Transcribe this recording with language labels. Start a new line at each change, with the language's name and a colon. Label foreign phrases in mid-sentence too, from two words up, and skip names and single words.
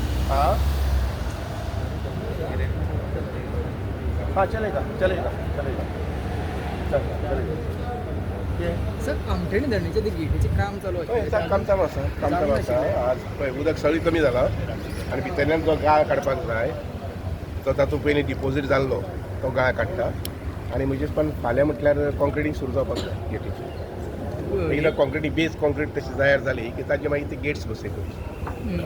Hindi: हाँ हाँ चलेगा चलेगा चलेगा चलेगा ये
Marathi: सर आमटेणी धरणीचे ते गेटीचे काम चालू आहे
Konkani: काम चालू आसा काम चालू आसा आज पळय उदक सगळी कमी जाला आनी भितरल्यान जो गाळ काडपाक जाय तो तातूंत पयलीं डिपोजीट जाल्लो तो गाळ काडटा आनी म्हजे पण फाल्यां म्हटल्यार कॉन्क्रिटींग सुरू जावपाक जाय गेटीची एकदां कॉन्क्रिटी
English: base concrete
Konkani: तशी तयार जाली की ताजे मागीर ते गेट्स बसयतले